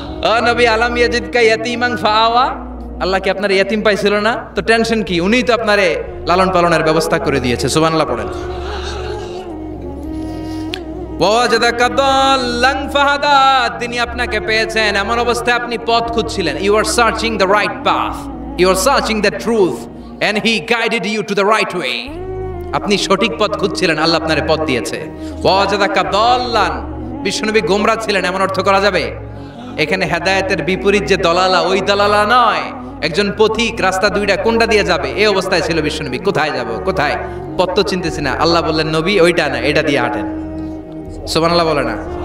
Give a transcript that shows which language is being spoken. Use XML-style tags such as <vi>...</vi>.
<bn>ও নবী,</bn> <ar>আলাম ইয়াজিদকা ইয়াতীমান ফাআওয়া,</ar> <bn>আল্লাহ কি আপনার ইয়াতীম পাইছিল না? তো টেনশন কি? উনিই তো আপনারে লালন পালনের ব্যবস্থা করে দিয়েছে। সুবহানাল্লাহ পড়েন।</bn> <ar>ওয়া ওয়াজাদাকা দাল্লান ফাহাদা,</ar> <bn>তিনি আপনাকে পেয়েছেন এমন অবস্থায় আপনি পথ খুঁজছিলেন।</bn> <en>You are searching the right path, you are searching the truth, and he guided you to the right way.</en> <bn>আপনি সঠিক পথ খুঁজছিলেন, আল্লাহ আপনারে পথ দিয়েছে।</bn> <ar>ওয়াজাদাকা দাল্লান,</ar> <bn>বিশ্বনবী গোমরা ছিলেন এমন অর্থ করা যাবে? এখানে হেদায়েতের বিপরীত যে দলালা, ওই দলালা নয়, একজন পথিক, রাস্তা দুইটা কোনটা দিয়ে যাবে এই অবস্থায় ছিল বিশ্বনবী। কোথায় যাব, কোথায়, পথ তো চিনতেছি না। আল্লাহ বললেন নবী ওইটা না, এটা দিয়ে হাঁটেন। সুবহানাল্লাহ বলে না?</bn>